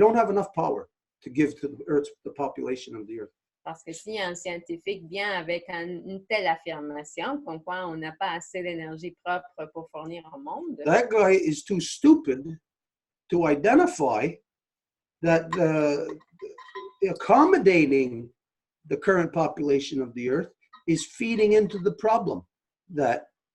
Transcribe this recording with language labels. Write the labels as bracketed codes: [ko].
[en] We don't have enough power to give to the Earth, the population of the Earth. [fr] Parce que si un scientifique vient avec une telle affirmation, comme quoi on n'a pas assez d'énergie propre pour fournir au monde, [en] that guy is too stupid to identify that accommodating the current population of the Earth is feeding into the problem that